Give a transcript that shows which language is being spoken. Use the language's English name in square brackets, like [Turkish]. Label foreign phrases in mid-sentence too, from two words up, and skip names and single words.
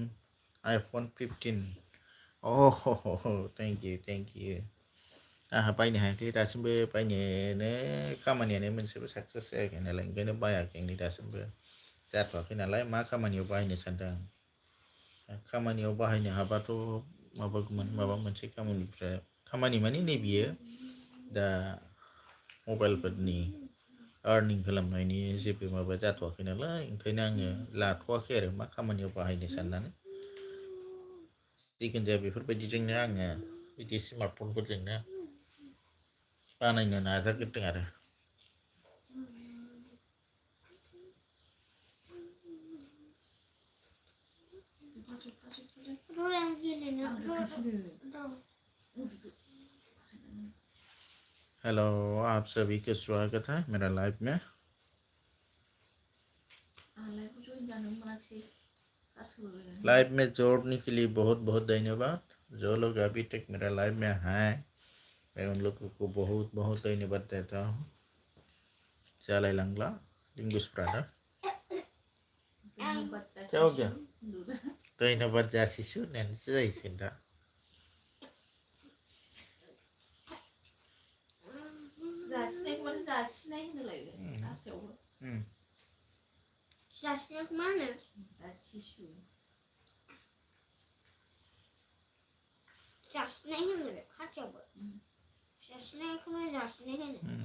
[Bodo] iPhone 15 [English] oh thank you [Bodo] आंहा बायनो हायाखै दासिमबो बायनोनो खामानियानो मोनसेबो साक्सेस जायाखै नालाय ओंखायनो बायाखै नै दासिमबो जाथ'वाखै नालाय मा खामानियाव बाहायनो सानदों आं खामानियाव बाहायनो हाबाथ' माबागौमोन माबा मोनसे खामानि माने नै बियो दा मबाइलफोरनि आर्निं खालामनायनि जेबो माबा जाथ'वाखै नालाय ओंखायनो आङो लाथ'वाखै आरो मा खामानियाव बाहायनो साननानै जिखुनु जाया बेफोरबायदिजोंनो आङो बिदि स्मार्टफनफोरजोंनो बानायनो नाजाग्रोदों आरो [Hindi] हेलो आप सभी का स्वागत है मेरा लाइव में लाइव में जोड़ने के लिए बहुत बहुत धन्यवाद जो लोग अभी तक मेरा लाइव में हैं मैं उन लोगों को बहुत बहुत धन्यवाद देता हूँ [Bodo] जालाय लांला लिंगुसफ्राना [Hindi] क्या हो गया धन्यवाद [Bodo] जासिसु होननानैसो जाहैसिगोन दा जासिनायखौ माने जासिनाय होनोलायबाय हारसायावबो जासिनायखौ मा होनो जासिसु जासिनाय होनो हारसायावबो जासिनायखौनो जासिनाय होनो